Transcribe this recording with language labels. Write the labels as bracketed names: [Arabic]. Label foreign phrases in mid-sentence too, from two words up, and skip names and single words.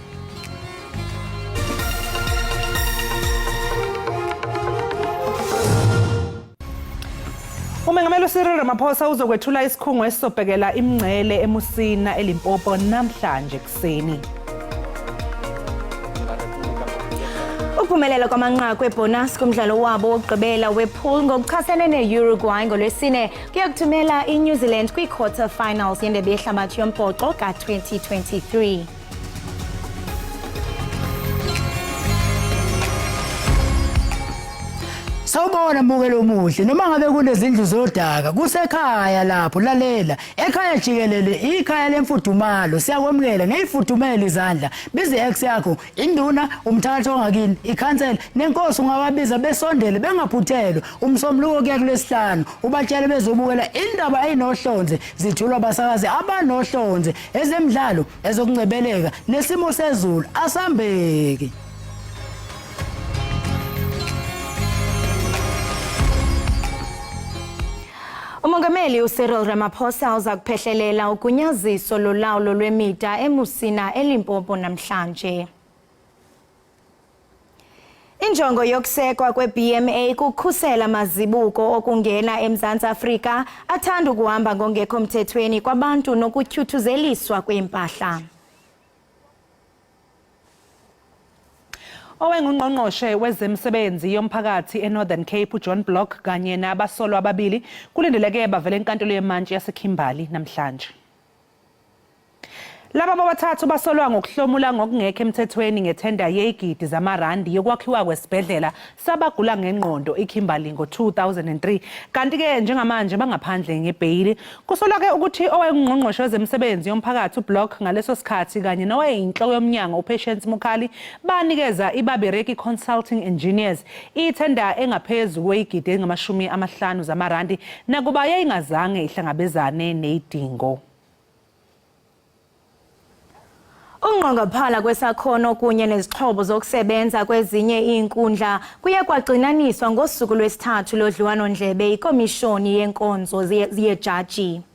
[Zulu] Umengameli uCyril Ramaphosa uzokwethula isikhungo esisobhekela imingcele eMusina eLimpopo namhlanje kuseni. [Xhosa] Ukuphumelela kwamanqaku ebonus kumdlalo wabo wokugqibela wepool ngokuchasene ne-Uruguay ngolwesine kuyakuthumela iNew Zealand kwi- [English] quarter finals [Xhosa] yendebe yehlabathi yombhoxo ka-2023. [Zulu] Sawubona mbukelo omuhle noma ngabe kunezindlu zodaka kusekhaya lapho lalela ekhaya jikelele ikhaya lemfudumalo siyakwemukela ngeyifudumela izandla bize ex yakho induna umthatho ongakini ikhansela nenkosi ungababiza besondele bengaphuthelwa umsombuluko kuya kulesihlanu ubatshele bezobukela indaba eyinohlonze zithulwa abasakazi abanohlonze ezemidlalo ezokungcebeleka nesimo sezulu asambeki. [Xhosa] Umongameli uCyril Ramaphosa uza kuphehlelela ugunyaziso lolawulo lwemida eMusina eLimpopo namhlanje. Injongo yokusekwa kweBMA kukhusela amazibuko okungena eMzantsi Afrika athanda ukuhamba ngongekho mthethweni kwabantu nokutyhuthuzeliswa kwempahla. [Zulu] Owengungqongqoshe wezemisebenzi yomphakathi eNorthern Cape uJohn Block kanye nabasolwa ababili kulindeleke bavele enkantolo yemantshi yaseKimberley namhlanje. Laba bobathathu basolwa ngokuhlomula ngokungekho emthethweni ngethenda yegidi zamarandi yokwakhiwa kwesibhedlela sabagula ngengqondo eKimberley ngo-2003 kanti ke njengamanje bangaphandle ngebhayili kusolwa ke ukuthi owengungqongqoshe wezemisebenzi yomphakathi uBlock ngaleso sikhathi kanye nowayinhloko yomnyango uPatience Mukhali banikeza iBabereki Consulting Engineers ithenda engaphezulu kwegidi engama50 zamarandi nakuba yayingazange ihlangabezane nezidingo. [Xhosa] Ungqongophala kwesakhono kunye nezixhobo zokusebenza kwezinye iinkundla kuye kwagcinaniswa ngosuku lwesithathu lodliwano-ndlebe ikomishoni yenkonzo yejaji.